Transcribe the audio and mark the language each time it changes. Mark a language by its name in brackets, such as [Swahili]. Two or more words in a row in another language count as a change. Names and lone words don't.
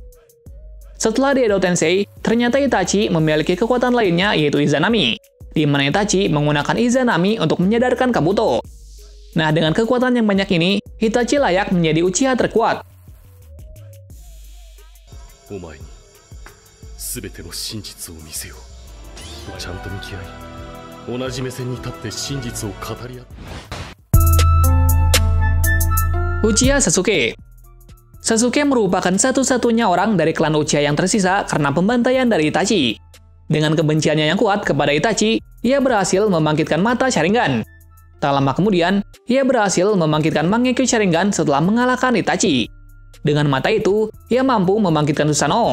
[Indonesian] Setelah di Edo Tensei, ternyata Itachi memiliki kekuatan lainnya yaitu Izanami, di mana Itachi menggunakan Izanami untuk menyadarkan Kabuto. Nah, dengan kekuatan yang banyak ini, Itachi layak menjadi Uchiha terkuat. [Japanese] 全ての真実を見せよう。ちゃんと向き合い、同じ目線に立って真実を語り合って。 [Indonesian] Uchiha Sasuke. Sasuke merupakan satu-satunya orang dari klan Uchiha yang tersisa karena pembantaian dari Itachi. Dengan kebenciannya yang kuat kepada Itachi, ia berhasil membangkitkan mata Sharingan. Tak lama kemudian, ia berhasil membangkitkan Mangekyo Sharingan setelah mengalahkan Itachi. Dengan mata itu, ia mampu membangkitkan Susanoo.